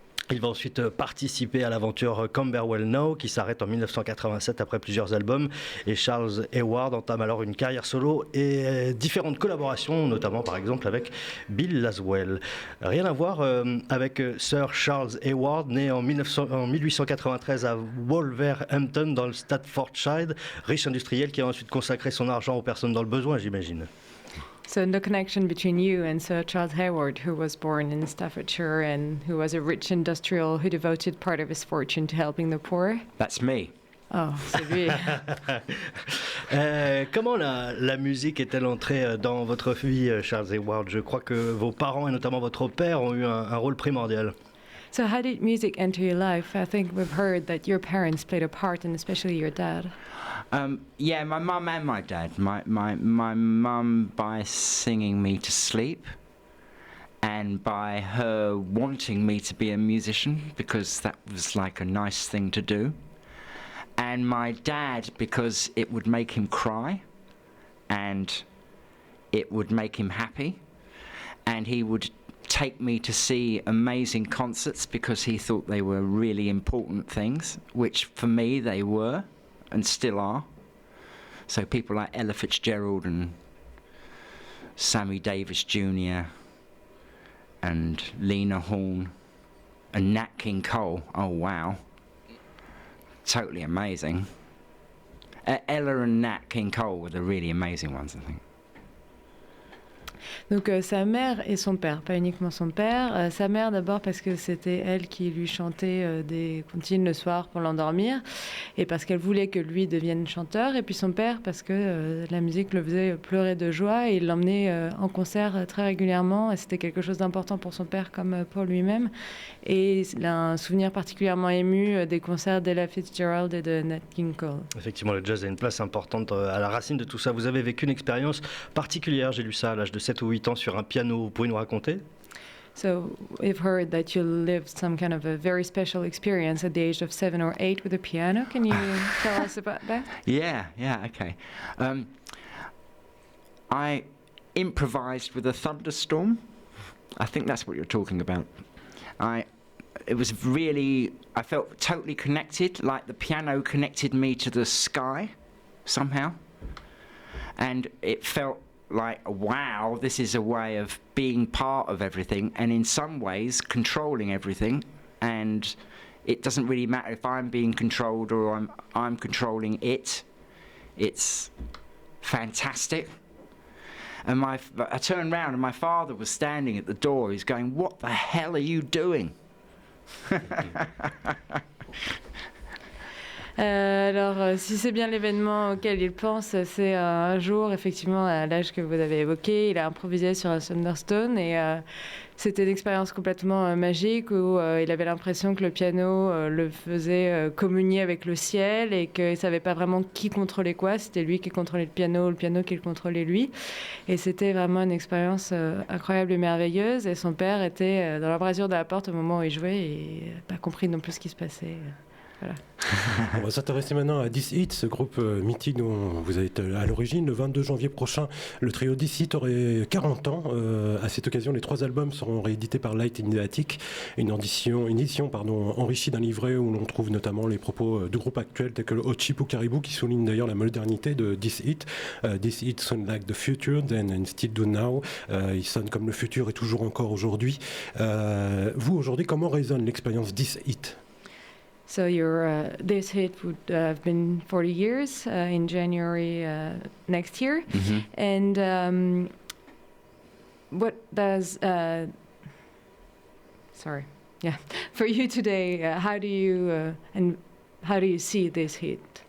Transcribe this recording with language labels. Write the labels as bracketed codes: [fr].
[fr] Il va ensuite participer à l'aventure Camberwell Now qui s'arrête en 1987 après plusieurs albums et Charles Hayward entame alors une carrière solo et différentes collaborations, notamment par exemple avec Bill Laswell. Rien à voir avec Sir Charles Hayward, né en 1893 à Wolverhampton dans le Staffordshire, riche industriel qui a ensuite consacré son argent aux personnes dans le besoin, j'imagine. [en] So no connection between you and Sir Charles Hayward, who was born in Staffordshire and who was a rich industrial who devoted part of his fortune to helping the poor? That's me. [fr] Oh, c'est lui. Comment la musique est-elle entrée dans votre vie, Charles Hayward? Je crois que vos parents et notamment votre père ont eu un rôle primordial. [en] So how did music enter your life? I think we've heard that your parents played a part, and especially your dad. Yeah, my mum and my dad. My mum by singing me to sleep, and by her wanting me to be a musician because that was like a nice thing to do. And my dad because it would make him cry, and it would make him happy, and he would take me to see amazing concerts because he thought they were really important things, which for me they were and still are. So people like Ella Fitzgerald and Sammy Davis Jr. and Lena Horne and Nat King Cole. Oh wow, totally amazing. Ella and Nat King Cole were the really amazing ones, I think. [fr] Donc sa mère et son père, pas uniquement son père. Sa mère d'abord parce que c'était elle qui lui chantait des comptines le soir pour l'endormir et parce qu'elle voulait que lui devienne chanteur. Et puis son père parce que la musique le faisait pleurer de joie et il l'emmenait en concert très régulièrement et c'était quelque chose d'important pour son père comme pour lui-même. Et il a un souvenir particulièrement ému des concerts d'Ella Fitzgerald et de Nat King Cole. Effectivement, le jazz a une place importante à la racine de tout ça. Vous avez vécu une expérience particulière, j'ai lu ça à l'âge de 7 ou 8 ans sur un piano, vous pouvez nous raconter? [en] So we've heard that you lived some kind of a very special experience at the age of 7 or 8 with a piano. Can you tell us about that? Yeah, okay. I improvised with a thunderstorm. I think that's what you're talking about. I felt totally connected, like the piano connected me to the sky somehow. And it felt like, wow, this is a way of being part of everything and in some ways controlling everything, and it doesn't really matter if I'm being controlled or I'm controlling it. It's fantastic. And I turned around and my father was standing at the door. He's going, "What the hell are you doing?" [fr] Alors, si c'est bien l'événement auquel il pense, c'est un jour, effectivement, à l'âge que vous avez évoqué, il a improvisé sur un Thunderstone et c'était une expérience complètement magique où il avait l'impression que le piano le faisait communier avec le ciel et qu'il ne savait pas vraiment qui contrôlait quoi. C'était lui qui contrôlait le piano qui le contrôlait lui. Et c'était vraiment une expérience incroyable et merveilleuse. Et son père était dans l'embrasure de la porte au moment où il jouait et n'a pas compris non plus ce qui se passait. Voilà. On va s'intéresser maintenant à This Hit, ce groupe mythique dont vous êtes à l'origine. Le 22 janvier prochain, le trio This Hit aurait 40 ans. À cette occasion, les 3 albums seront réédités par Light in the Attic, une édition enrichie d'un livret où l'on trouve notamment les propos de groupes actuels tels que le Hot Chip ou Caribou, qui soulignent d'ailleurs la modernité de This Hit. [en] This Hit sound like the future, then and still do now. [fr] Il sonne comme le futur et toujours encore aujourd'hui. Vous, aujourd'hui, comment résonne l'expérience This Hit? [en] So your this hit would have been 40 years in January next year. Mm-hmm. And what does for you today, how do you see this hit?